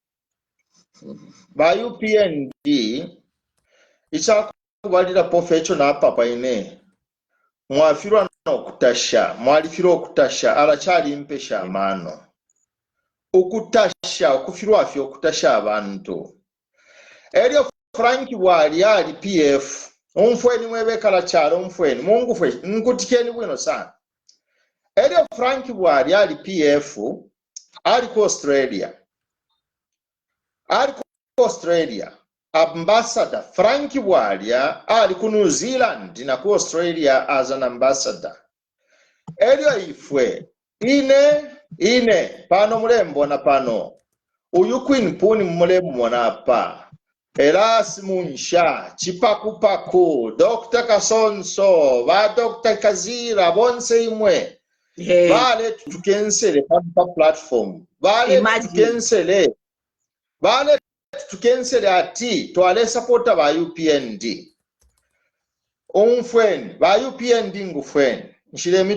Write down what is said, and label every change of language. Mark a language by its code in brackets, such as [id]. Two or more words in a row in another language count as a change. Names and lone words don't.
[bem] ichakubalira pofecho na papa ine mwafirwa n'okutasha mwalifirwa okutasha alachali mpesha mano okutasha okufirwa afyo okutasha abantu elio Frankie Bwalya ali PF umfweni mwebekala chalo umfweni mungu fwe nkutikeni bwino sana elio Frankie Bwalya ali PF ali ku Australia ambassador Frankie Bwalya ali ku New Zealand na ku Australia [en] as an ambassador [bem] elio ifwe ine pano mulembo na pano uyu Queen Puni mulembo na pa Erasimu nsha chipakupaku Dr. Kasonso ba Dr. Kazira bonse imwe vale tukensele pa platform vale tukensele ati twale supporta ba UPND umfweni ba UPND ngufweni nshiremi